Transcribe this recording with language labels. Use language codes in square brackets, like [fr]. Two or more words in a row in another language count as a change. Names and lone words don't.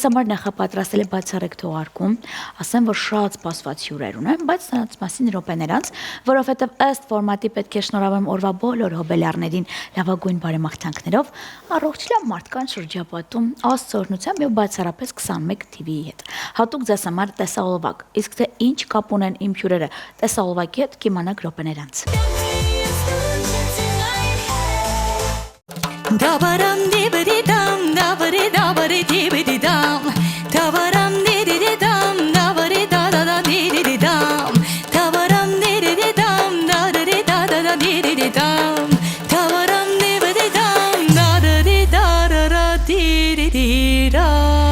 [hy] համար նախապատրաստել է բացառիկ թողարկում, ասեմ, որ շատ սպասված հյուրեր ունեմ, բայց նրանց մասին րոպեներ անց, որովհետև ըստ ֆորմատի պետք է շնորհավորեմ օրվա բոլոր հոբելյարներին լավագույն բարեմաղթանքներով, առողջ լավ մարդկանց շրջապատում, աստծո օրհնությամբ եւ բացառապես 21 TV-ի հետ։ Հատուկ ձեզ համար տեսահոլովակ, իսկ թե ինչ կապ ունեն իմ հյուրերը տեսահոլովակի հետ, կիմանաք րոպեներ անց։ Dabaram dibidi dam, dabari dabari dibidi dam. Dabaram dibidi dam, dabari da da da dibidi dam. Dabaram dibidi dam, da da da da da dibidi dam. Dabaram dibidi dam, da da da dibidi dam.